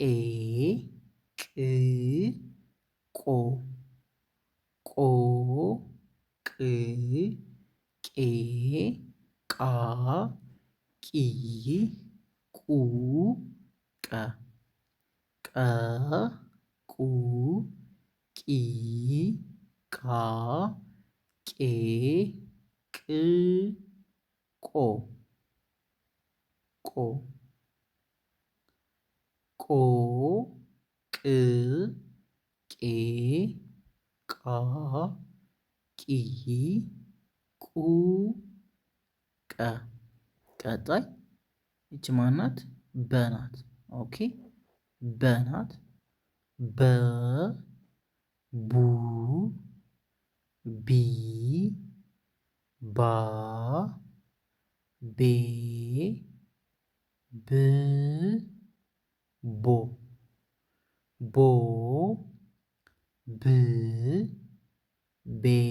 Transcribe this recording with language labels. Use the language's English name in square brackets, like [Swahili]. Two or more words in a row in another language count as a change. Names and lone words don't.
[Amharic] ቅ ቆ ቆ ቅ ቄ ቃ ቂ ቁ ቀ ቀ ቁ ቂ ቃ ቄ ቅ ቆ ቆ ቆ ቅ ቄ ቃ ቂ ቁ ቀ ቀጣይ ይቺ ማናት? በናት። ኦኬ በናት በ ቡ ቢ ባ ቤ ብ ቦ ቦ ብ ቤ